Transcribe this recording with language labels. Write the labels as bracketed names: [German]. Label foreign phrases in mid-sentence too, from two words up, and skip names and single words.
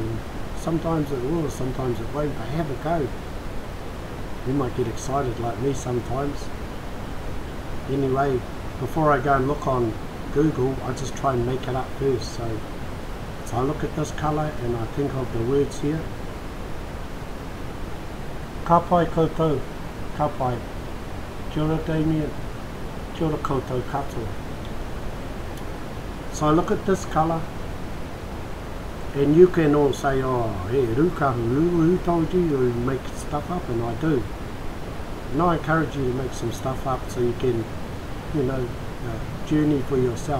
[English] And sometimes it will, sometimes it won't, but have a go. You might get excited like me sometimes. Anyway, before I go and look on Google, I just try and make it up first. So I look at this colour and I think of the words here. [Māori] Ka pai koutou, ka pai. Kia ora Damien, kia ora koutou katoa. [English] So I look at this colour, and you can all say, oh, hey, rukahu, who told you to make stuff up? And I do. And I encourage you to make some stuff up so you can, you know, journey for yourself.